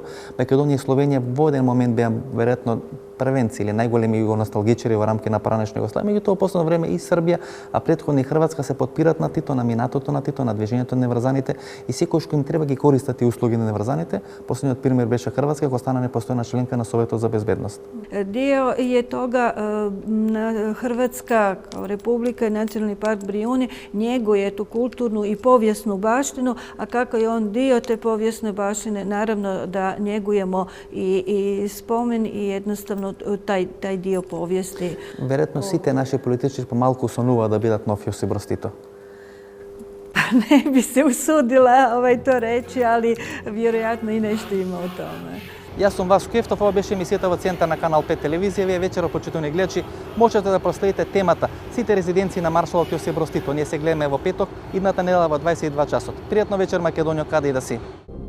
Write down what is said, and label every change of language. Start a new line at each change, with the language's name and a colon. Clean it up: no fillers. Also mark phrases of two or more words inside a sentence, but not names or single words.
Macedonian: Македонија и Словенија во еден момент беа веројатно првенци или најголеми југоносталгичари во рамки на поранешна Југославија. Меѓутоа, во последно време и Србија, а претходно и Хрватска се подпират на Тито, на минатото на Тито, на движењето на неврзаните и секој што им треба ги користат и услуги на неврзаните. Последниот пример беше Хрватска, која стана непостојна членка на Советот за безбедност.
Croatian: Dio je toga Hrvatska kao republika i nacionalni park Brijuni njeguje tu kulturnu i povijesnu baštinu, a kako je on dio te povijesne baštine, naravno da njegujemo i spomen i jednostavno taj dio povijesti.
Macedonian: Веројатно сите наши политичари помалку сонуваат да бидат нов Јосип Броз Тито.
Croatian: Pa ne bi se usudila to reći, ali vjerojatno i nešto ima o tome.
Macedonian: Јас сум Васко Кефтов, ова беше емисијата во центар на Канал 5 телевизија. Вие вечера, почитувани гледачи, можете да проследите темата сите резиденции на маршалот Јосип Броз Тито. Ние се гледаме во петок, идната недела во 22 часот. Пријатно вечер, Македонија, каде и да си.